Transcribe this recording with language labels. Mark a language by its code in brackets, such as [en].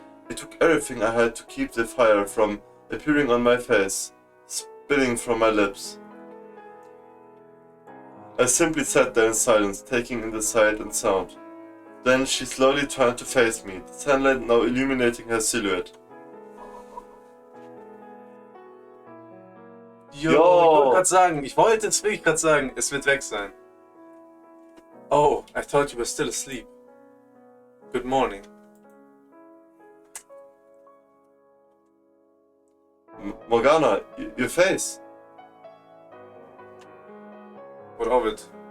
[en] It took everything I had to keep the fire from appearing on my face, spilling from my lips. I simply sat there in silence, taking in the sight and sound. Then she slowly turned to face me, the sunlight now illuminating her silhouette. Yo. [de] Ich wollte jetzt wirklich gerade sagen, es wird weg sein. [en] Oh, I thought you were still asleep. Good morning. Morgana, your face. What of it?